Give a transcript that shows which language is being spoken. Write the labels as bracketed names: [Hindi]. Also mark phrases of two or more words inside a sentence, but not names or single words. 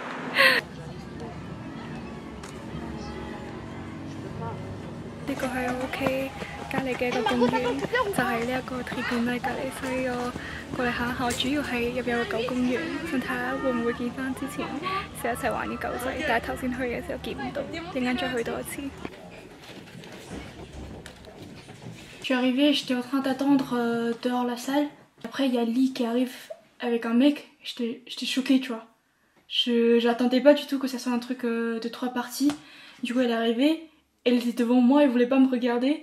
[Cantonese] 呢個係我屋企隔離嘅一個公園，就係呢一個 tribunal 隔離，所以我過嚟行下。主要係入邊有個狗公園，想睇下會唔會見翻之前成日一齊玩嘅狗仔，但係頭先去嘅時候見唔到，陣間再去多一次。 [French] Je suis arrivée, j'étais en train d'attendre dehors la salle. Après, il y a Lee qui arrive avec un mec. J'étais choquée, tu vois. J'attendais pas du tout que ça soit un truc de 3 parties. Du coup, elle est arrivée, elle était devant moi, elle voulait pas me regarder.